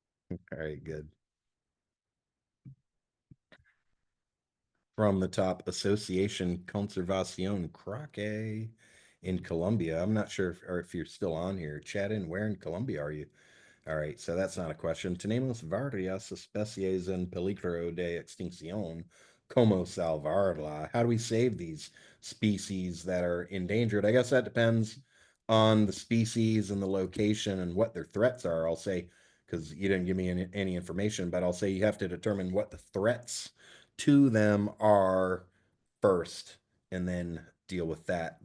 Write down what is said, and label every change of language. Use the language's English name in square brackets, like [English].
[English] All right, good. From the top, Association Conservación Croque in Colombia. I'm not sure if you're still on here. Chat in. Where in Colombia are you? All right, so that's not a question. [Spanish] Tenemos varias especies en peligro de extinción. Como salvarla? [English] How do we save these species that are endangered? I guess that depends on the species and the location and what their threats are. I'll say, because you didn't give me any information, but I'll say you have to determine what the threats to them are first, and then deal with that.